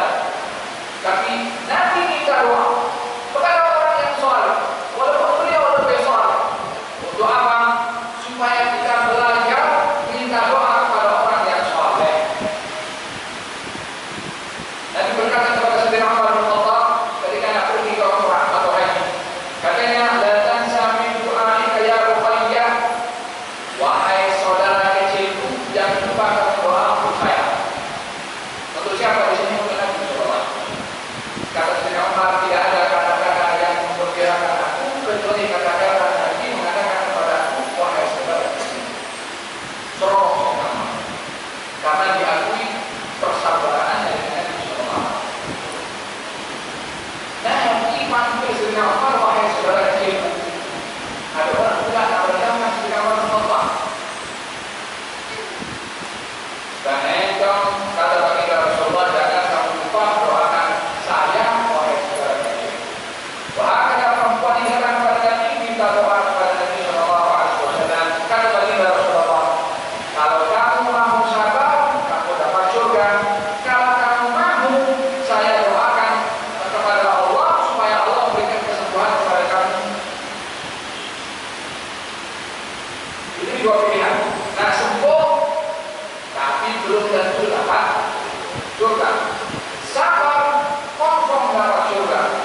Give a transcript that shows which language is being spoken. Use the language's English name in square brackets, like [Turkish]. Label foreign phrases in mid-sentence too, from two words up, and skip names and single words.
[Malay] Tapi Nabi minta doa kepada orang yang saleh, walaupun beliau lebih saleh. Untuk apa? Supaya kita belajar minta doa kepada orang yang saleh. Nabi berkata kepada Sayyidina Umar bin Khattab ketika nak pergi ke Umrah atau haji, katanya, [Arabic] la tansa min du'aika ya Ruqayyah, [Malay] wahai saudara kecilku, jangan lupa doa untuk saya. Untuk siapa di sini? Untuk Nabi [Arabic] sallallahu alaihi wasallam. [Malay] Kata Sayyidina Umar, tidak ada kata-kata yang memperkirakan aku kecuali kata-kata Nabi mengatakan kepada aku, wahai saudara kecil. Sorong Sayyidina Umar, karena diakui persabaran dari Nabi [Arabic] sallallahu alaihi wasallam. [Malay] Nabi panggil Sayyidina Umar, wahai saudara kecil. Ada orang pula nak bernama Sayyidina Umar bin Khattab. Dan engkau kata baginda Rasulullah, jangan kamu lupa doakan saya, wahai saudara kecil. Bahkan perempuan ini datang kepada Nabi minta doa kepada Nabi [Arabic] sallallahu alaihi wasallam. [Malay] Kata baginda Rasulullah, kalau kamu mahu sabar, kamu dapat surga. Kalau kamu mahu, saya doakan kepada Allah supaya Allah berikan kesembuhan kepada kamu. Ini dua pilihan. Nah, sembuh tapi belum tentu dapat surga. Sabar, confirm dapat surga.